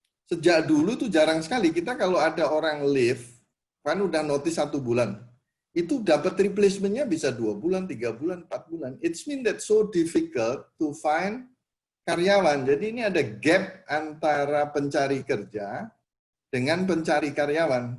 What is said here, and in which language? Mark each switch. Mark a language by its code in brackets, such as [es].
[id] Sejak dulu tuh jarang sekali kita kalau ada orang leave, kan udah notice 1 bulan, itu dapat replacement-nya bisa 2 bulan, 3 bulan, 4 bulan. [en] It's mean that so difficult to find karyawan. [id] Jadi ini ada gap antara pencari kerja dengan pencari karyawan.